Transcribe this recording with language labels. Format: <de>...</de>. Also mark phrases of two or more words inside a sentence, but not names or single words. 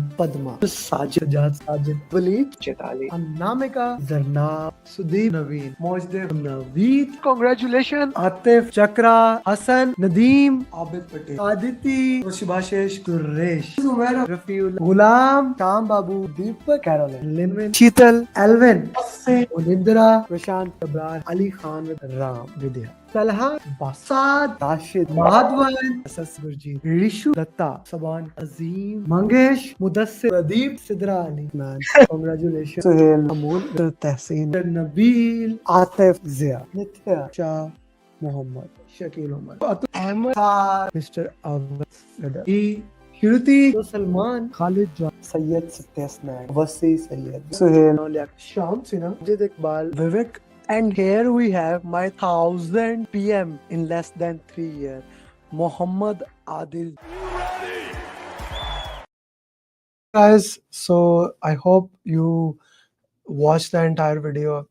<en>Padma, Sajid, Sajid, Waleed, Chetali, Anamika, Zarnab, Sudeep, Naveen, Mojdev, Naveed, congratulations, Atif, Chakra, Hassan, Nadeem, Abid Patel, Aditi, Shubhashish, Suresh, Zumair, Rafiul, Ghulam, Sham Babu, Deepak, Caroline, Linwin, Sheetal, Alvin, Unindra, Prashant, Kabrar, Ali Khan with Ram, Vidya. Talha, Basad, Rashid, Madhavan, Asas Gurjeet, Rishu, Datta, Saban, Azim, Mangesh, Mudassir, Pradeep, Sidra Ali. Man, congratulations. Suhail, Amul, Tehseen, Nabil, Atif, Zia, Nithya, Shah, Muhammad, Shakil Umar, Ahmed, Mr. Awad, Shruti, Salman, Khalid John, Sayyid Satyasnaik, Wasi Sayyid, Suhail, Sham Sinha, Jid Iqbal, Vivek. And here we have my 1000 PM in less than 3 years, Muhammad Adil. Guys, so I hope you watched the entire video.</en>